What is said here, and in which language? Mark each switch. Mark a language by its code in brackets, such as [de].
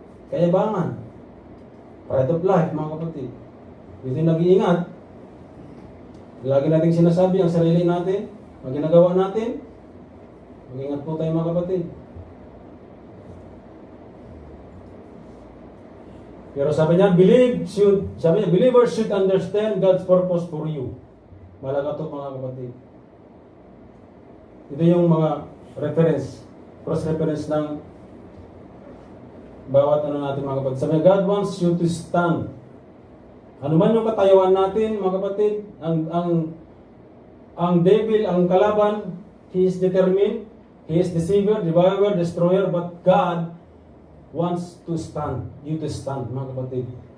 [tl] Kayabangan. [en] Pride of life, [tl] mga kapatid. Dito nag-iingat. Lagi nating sinasabi ang sarili natin, ang ginagawa natin. Mag-ingat po tayo, mga kapatid. Pero sabi niya, [en] believers should understand God's purpose for you. [tl] Malaga ito, mga kapatid. Ito yung mga reference, cross-reference ng bawat natin, mga kapatid. [en] Sabi, God wants you to stand. [tl] Ano man yung katayuan natin, mga kapatid, ang devil, ang kalaban, [en] he is determined, he is deceiver, devourer, destroyer, but God wants to stand, [tl] you to stand, mga kapatid.